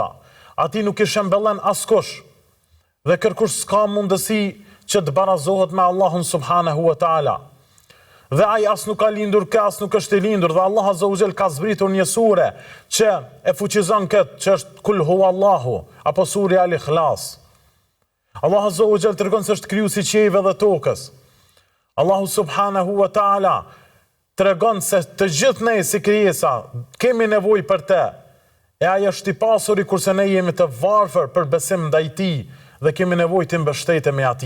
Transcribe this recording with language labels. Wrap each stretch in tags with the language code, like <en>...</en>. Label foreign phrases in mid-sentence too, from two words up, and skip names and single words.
<sq>Ati nuk i shembellon askush. Dhe kërkush s'ka mundësi që të barazohet me Allahun</sq> <ar>سبحانه وتعالى.</ar> <sq>Dhe ai as nuk ka lindur, as nuk është i lindur, dhe Allah</sq> <ar>عز وجل</ar> <sq>ka zbritur një sure që e fuqizon këtë, që është</sq> <ar>قل هو الله,</ar> <sq>apo surja Al-Ikhlas. Allah</sq> <ar>عز وجل</ar> <sq>tregon se është krijuesi i qiejve dhe tokës. Allahu</sq> <ar>سبحانه وتعالى</ar> <sq>tregon se të gjithë ne si krijesa kemi nevojë për të. e ai është i pasuri kurse ne jemi të varfër për besim ndaj tij dhe kemi nevojë të mbështetemi atij.</sq>